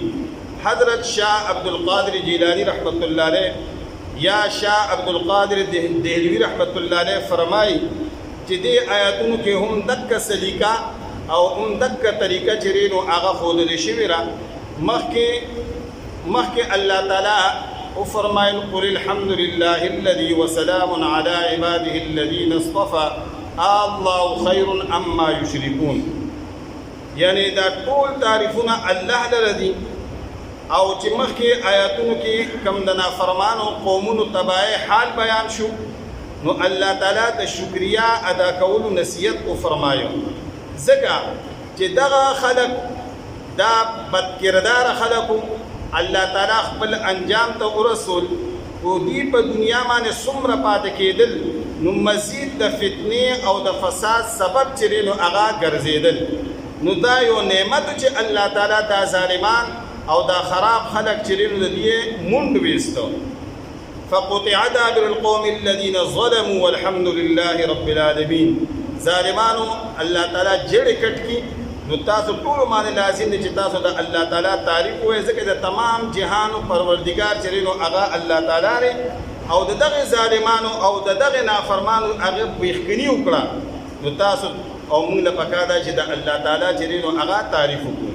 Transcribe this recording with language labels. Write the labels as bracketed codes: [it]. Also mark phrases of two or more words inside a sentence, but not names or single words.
[ps] حضرت شاه عبدالقادر جیلانی رحمت الله علیه یا شاه عبدالقادر دهلوی رحمت الله علیه فرمایي چې دې آیاتونو کې هم دکه سلیقه او هم دکه طریقه چې نو هغه ښودلې شوې ده. مخکې الله تعالی وفرمایل [ar] قل الحمد لله الذي وسلام على عباده الذين اصطفى الله خير عما يشركون، [ps] یعنی دا ټول تعریفونه الله لره دي. او چې مخکې آیاتونو کې کم د نافرمانو قومونو تباہی حال بیان شو نو الله تعالی د شکریا ادا کولو نصیحت وفرمایو، ځکه چې دغه خلق دا بدکردار خلقو الله تعالی خپل انجام ته ورسول او دوی په دنیا باندې څومره پاتې کېدل نو مزید د فتنې او د فساد سبب چې نو هغه ګرځېدل. نو دا یو نعمت چې الله تعالی دا ظالمان او دا خراب خلق چې نو د دې مونډ ویستو. [ar] فقطع دابر القوم الذين ظلموا والحمد لله رب العالمين. [ps] ظالمانو الله تعالی جړې کټ کی نو تاسو ټول باندې لازم دي چې تاسو د الله تعالی تعریف وایئ، ځکه د تمام جهانو پروردګار چې نو هغه الله تعالی دی او د دغه ظالمانو او د دغه نافرمانو هغه بیخکني وکړه. نو تاسو او موږ له پکار ده چې د الله تعالی چې نو هغه تعریف وکړو.